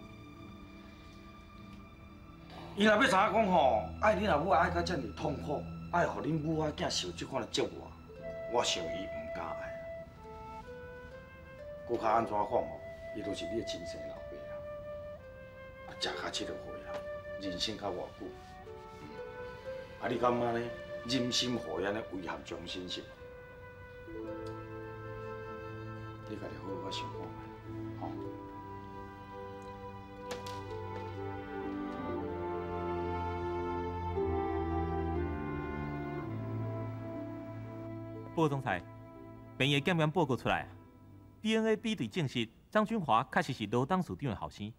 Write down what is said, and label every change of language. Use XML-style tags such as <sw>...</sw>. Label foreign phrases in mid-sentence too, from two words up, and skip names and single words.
<nan>伊若要知影讲吼，爱恁老母爱到遮尔痛苦，爱互恁母仔囝受即款的折磨，我想伊唔敢爱。搁较安怎讲吼，伊都是你的亲生老爸啊，食到70岁啦，人生较偌久，啊，你感觉呢？忍心互伊安尼遗憾终身是无？你家己好好想看下，吼。报告总裁，病院检验报告出来啊 ，DNA 比对证实张君华确实是罗董事长的后生。</nan>